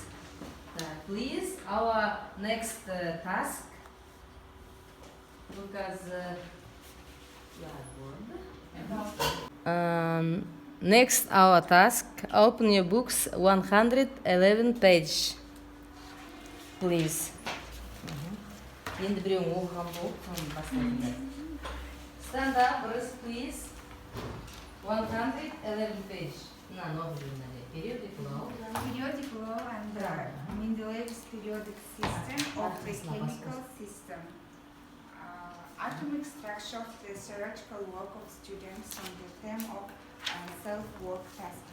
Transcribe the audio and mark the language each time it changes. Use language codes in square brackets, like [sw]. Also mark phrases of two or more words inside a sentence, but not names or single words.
[en] Please, our next task. Look at the blackboard. Next, our task. Open your books, 111 page. Please. [kk] Енді біреуің оқыған болып, соны бастайтындар. [en] Stand up, Bruce, please. 111 page. Periodic law. Periodic law and Mendeleev's periodic system of the chemical system. Atomic structure of the theoretical work of students on the theme of self-work tasks.